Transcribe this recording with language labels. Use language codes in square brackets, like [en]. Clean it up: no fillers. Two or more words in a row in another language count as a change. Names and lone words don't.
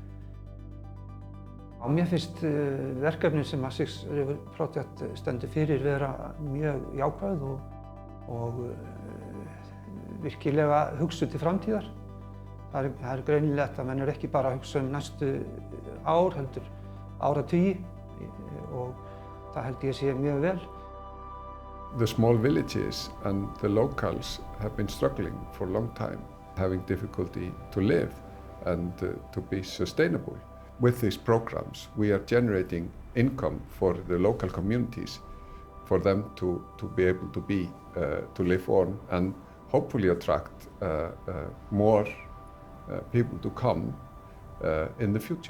[is] Mér finnst verkefni sem að Six River Project stendur fyrir vera mjög jákvæð og virkilega hugsuð til framtíðar. Það greinilegt að menn ekki bara að hugsa næstu ár, heldur áratugi og Það held ég sé mjög vel. [en] The small villages and the locals have been struggling for a long time, having difficulty to live and to be sustainable. With these programs, we are generating income for the local communities, for them to be able to live on and hopefully attract more people to come in the future.